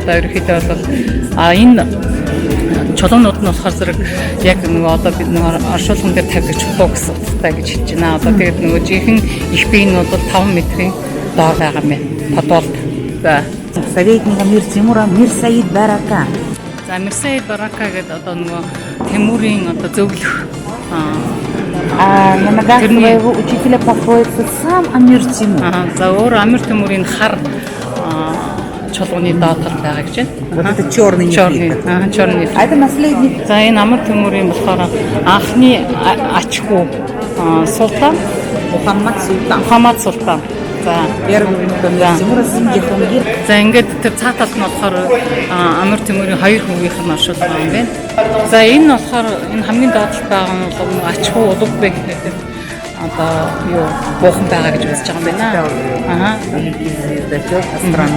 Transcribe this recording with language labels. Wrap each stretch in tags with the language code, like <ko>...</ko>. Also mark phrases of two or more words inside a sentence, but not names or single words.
<mn>Одоо ерөнхийдөө бол энэ чулуунууд нь болохоор зэрэг яг нөгөө одоо бид нөгөө оршуулган дээр тавьж чулуу гэсэн утгатай гэж хэлж байна. Одоо тэгээд нөгөө жинхэнэ их бие нь бол 5 метрийн доор байгаа юм байна. Подвалд. За</mn> <ru>советника Мир Тимура Мирсайд Барака.</ru> <mn>За Мирсайд Барака гэдэг одоо нөгөө Тимурийн одоо зөвлөх</mn> <ru>А на ногах своего учителя покоится сам Амир Тимур.</ru> <mn>За өөр Амир Тимурын хар чулууны доотор байгаа гэж байна.</mn> <ru>Вот это черный нефрит. Черный. А это наследник.</ru> <mn>За энэ Амир Тимурын болохоор анхны ач хүү султан Мухаммад султан. За</mn> <ru>Первый внук Амир Тимура, сын Джихангир.</ru> <mn>за ингээд тэр цаа талд нь болохоор Амир Тимурын хоёр хүүгийнх нь оршуулсан юм байна. За энэ болохоор энэ хамгийн доотлол байгаа нь бол ач хүү Улугбек гэдэг одоо юу буухан байгаа гэж үзэж байгаа юм байна.</mn> <ru>Великий звездочет, астроном.</ru>